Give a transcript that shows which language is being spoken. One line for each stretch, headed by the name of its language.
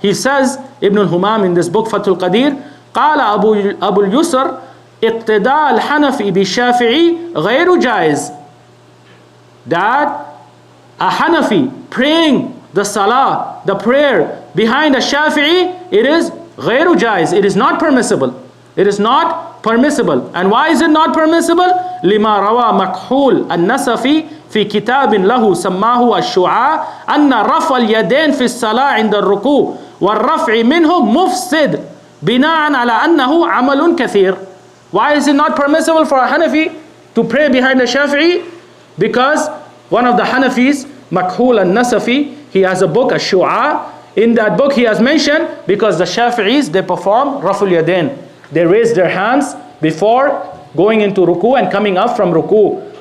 English: He says, Ibn al-Humam in this book Fathul Qadir,
Arabic: قال أبو اليسر اقتداء الحنفي بالشافعي غير جائز.
English: That a Hanafi praying the salah, the prayer behind a Shafi'i, it is
Arabic: غير جائز.
English: It is not permissible. It is not permissible. And why is it not permissible?
Arabic: لما روى مكحول النسفي في كتاب له سماه الشعار أن رفع اليدين في الصلاة عند الركوع والرفع منه مفسد بناء على أنه عمل كثير.
English: Why is it not permissible for a Hanafi to pray behind a Shafi'i? Because one of the Hanafis, Makhul al-Nasafi, he has a book, a Shua. In that book he has mentioned, because the Shafi'is, they perform Raful Yadain. They raise their hands before going into ruku and coming up from ruku.